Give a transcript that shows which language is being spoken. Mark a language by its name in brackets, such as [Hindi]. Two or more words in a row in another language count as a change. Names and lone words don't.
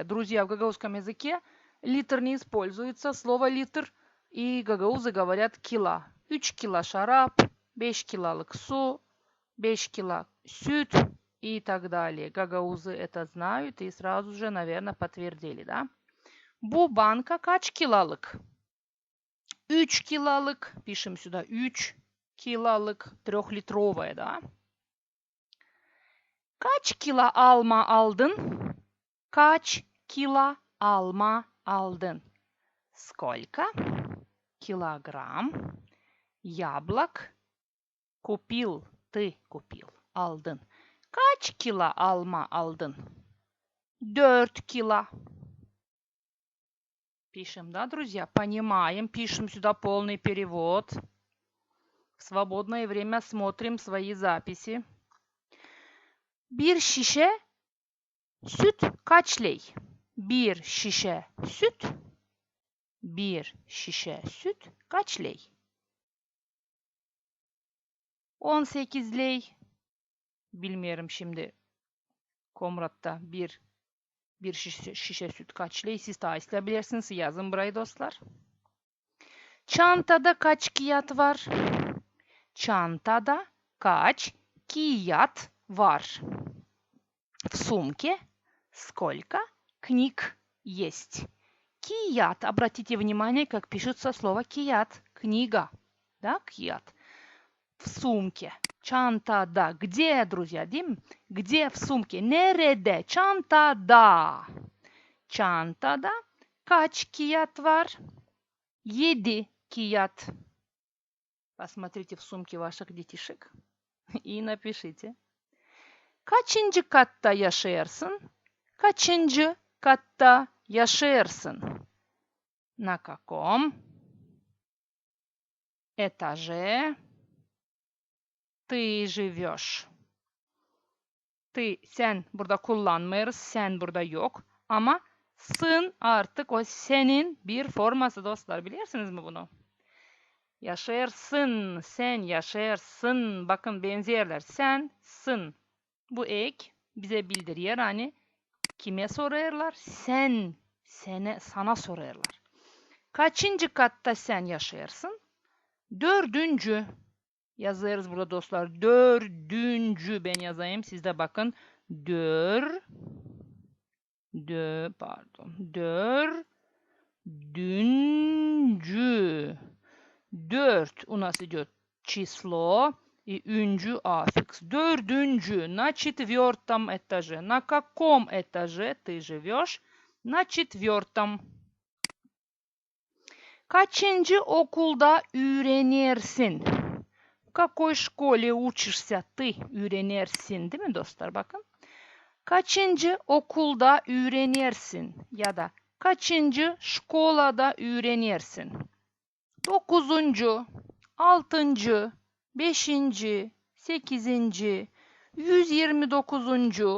[Russian] Друзья, в гагаузском языке литр не используется, слово литр, и гагаузы говорят кила. [Gagauz] 3 kilo şarap, 5 kiloluk su, 5 kilo süt [Russian] и так далее. Гагаузы это знают и сразу же, наверное, подтвердили, да? [Gagauz] Bu banka kaç kiloluk? 3 kiloluk. [Russian] Пишем сюда 3 kiloluk. 3-литровая, да? [Gagauz] Kaç kilo alma aldın? Kaç kilo alma aldın? [Russian] Сколько килограмм яблок купил? Ты купил. [Gagauz] Aldın. Kaç kilo alma aldın? 4 kilo. [Russian] Пишем, да, друзья? Понимаем. Пишем сюда полный перевод. В свободное время смотрим свои записи. [Gagauz] Bir şişe süt kaç lei? Bir şişe süt. Bir şişe süt kaç lei? 18 lei. Bilmiyorum şimdi Komrat'ta bir şişe süt kaç lei? Siz daha isteyebilirsiniz. Yazın burayı dostlar. Çantada kaç kağıt var? Çantada kaç kağıt var? [Russian] В сумке сколько книг есть? Кият. Обратите внимание, как пишется слово кият. Книга. Да, кият. В сумке. Çantada. Где, друзья? Где в сумке? [Gagauz] Nerede? Çantada. Çantada kaç kağıt var? 7 kağıt. [Russian] Посмотрите в сумке ваших детишек и напишите. [Gagauz] Kaçıncı katta yaşarsın? Kaçıncı katta yaşarsın? [Russian] На каком этаже ты живешь? Ты, [Gagauz] sen burada kullanmıyoruz. Sen burada yok. Ama sın artık o senin bir forması dostlar. Bilirsiniz mi bunu? Yaşarsın, sen yaşarsın. Bakın benzerler. Sen, sın. Bu ek bize bildiriyor. Hani kime sorarlar? Sen, sana sorarlar. Kaçıncı katta sen yaşarsın? 4. Yazarız burada dostlar. 4. Ben yazayım. Siz de bakın. 4. Dördüncü. [Russian] 4 у нас идет число и üncu аффикс. 4. На 4 этаже. На каком этаже ты живешь? На 4. [Gagauz] Kaçıncı okulda öğrenirsin? [Russian] В какой школе учишься ты? [Gagauz] Öğrenirsin, değil mi dostlar? Bakın. Kaçıncı okulda öğrenirsin? Ya da kaçıncı şkolada öğrenirsin? 9. 6. 5. 8. 129.